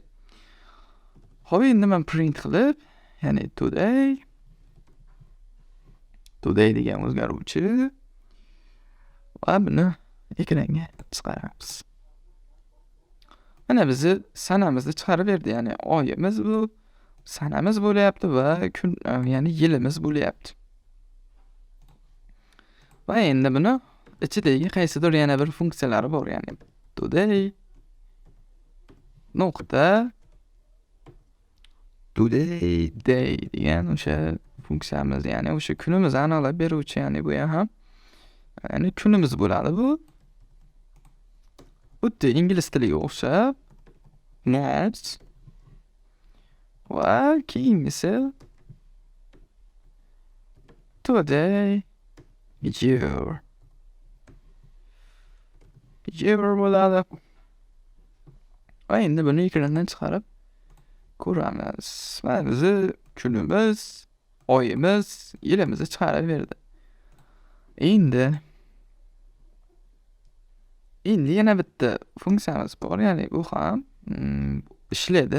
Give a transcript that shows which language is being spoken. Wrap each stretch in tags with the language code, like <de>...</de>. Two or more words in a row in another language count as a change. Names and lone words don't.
<uz>Xo'p, endi men print qilib, ya'ni today degan o'zgaruvchi va buni ekranga chiqaramiz. Mana bizni sanamizni chiqarib berdi, ya'ni oyimiz bu, sanamiz bo'lyapti va kun, ya'ni yilimiz bo'lyapti. Va endi buni ichidagi qaysidir yana bir funksiyalari bor, ya'ni</uz> <en>today day</en> <uz>degan o'sha funksiyamiz, ya'ni o'sha kunimizni aniqlab beruvchi, ya'ni bu ham ya'ni kunimiz bo'ladi bu. Xuddi ingliz tiliga o'xshab next va keyingisi</uz> <en>today year</en> <uz>bo'ladi. Va endi buni ekrandan chiqarib ko'ramiz. Va bizni kunimiz, oyimiz, yilimizni chiqarib berdi. Endi yana bitta funksiyamiz bor, ya'ni bu ham ishlaydi.</uz>